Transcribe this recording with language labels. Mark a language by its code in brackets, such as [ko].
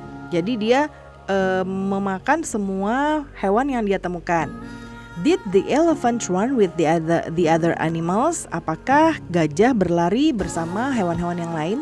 [id] Jadi dia memakan semua hewan yang dia temukan. [en] Did the elephant run with the other animals? [id] Apakah gajah berlari bersama hewan-hewan yang lain?